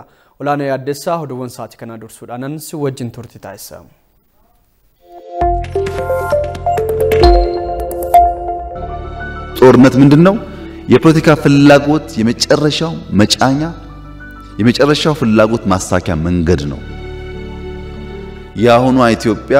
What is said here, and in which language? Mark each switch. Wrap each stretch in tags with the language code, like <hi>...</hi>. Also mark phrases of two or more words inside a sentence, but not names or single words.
<om>Olaanaa Yaaddeessaa oduuwwan sa'aatii kana dursuudhaan si wajjin turti taasisa.</om> <am>ጦርነት ምንድነው? የፖለቲካ ፍላጎት የመጨረሻው መጫኛ የመጨረሻው ፍላጎት ማሳኪያ መንገድ ነው። ያሁኑ ኢትዮጵያ</am>